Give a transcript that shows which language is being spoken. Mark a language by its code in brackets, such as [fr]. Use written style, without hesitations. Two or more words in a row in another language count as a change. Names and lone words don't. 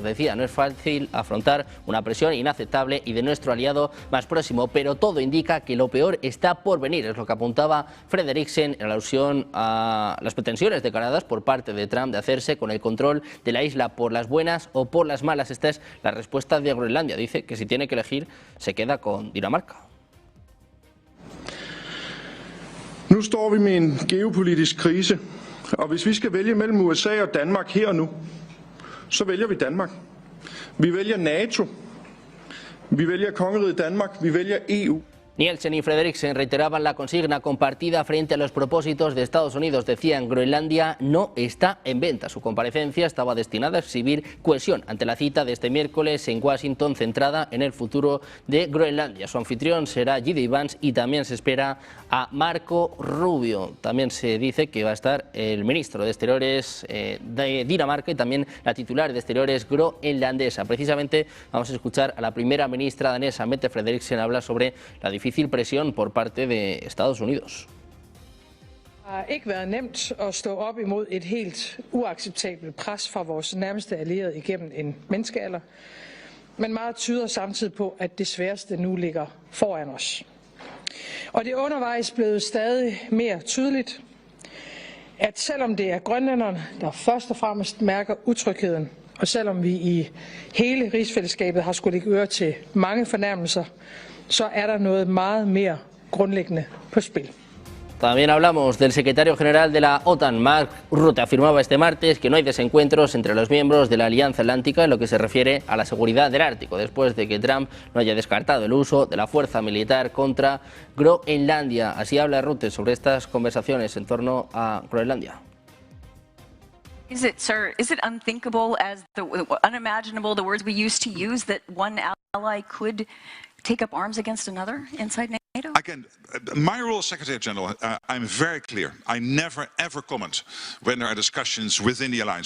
[es] Decía, no es fácil afrontar una presión inaceptable y de nuestro aliado más próximo, pero todo indica que lo peor está por venir, es lo que apuntaba Frederiksen en alusión a las pretensiones declaradas por parte de Trump de hacerse con el control de la isla por las buenas o por las malas. Esta es la respuesta de Groenlandia. Dice que si tiene que elegir se queda con Dinamarca. [da] Nu står vi med en geopolitisk krise, og hvis vi skal vælge mellem USA og Danmark her og nu, så vælger vi Danmark. Vi vælger NATO, vi vælger kongeriget Danmark, vi vælger EU. [es] Nielsen y Frederiksen reiteraban la consigna compartida frente a los propósitos de Estados Unidos. Decían, Groenlandia no está en venta. Su comparecencia estaba destinada a exhibir cohesión ante la cita de este miércoles en Washington, centrada en el futuro de Groenlandia. Su anfitrión será J.D. Vance y también se espera a Marco Rubio. También se dice que va a estar el ministro de Exteriores de Dinamarca y también la titular de Exteriores groenlandesa. Precisamente vamos a escuchar a la primera ministra danesa, Mette Frederiksen, habla sobre la difícil presión por parte de Estados Unidos. [da] Det har ikke været nemt at stå op imod et helt uacceptabelt pres fra vores nærmeste allierede igennem en menneskealder, men meget tyder samtidig på, at det sværeste nu ligger foran os. Og det er undervejs blevet stadig mere tydeligt, at selvom det er grønlænderne, der først og fremmest mærker utrygheden, og selvom vi i hele rigsfællesskabet har skulle lægge øre til mange fornærmelser, så er der noget meget mere grundlæggende på spil. [es] También hablamos del secretario general de la OTAN, Mark Rutte. Afirmaba este martes que no hay desencuentros entre los miembros de la Alianza Atlántica en lo que se refiere a la seguridad del Ártico, después de que Trump no haya descartado el uso de la fuerza militar contra Groenlandia. Así habla Rutte sobre estas conversaciones en torno a Groenlandia. [en] Is it, sir, is it unthinkable, as unimaginable, the words we used to use, that one ally could take up arms against another inside NATO? Again, my role as Secretary General, I'm very clear. I never ever comment when there are discussions within the alliance.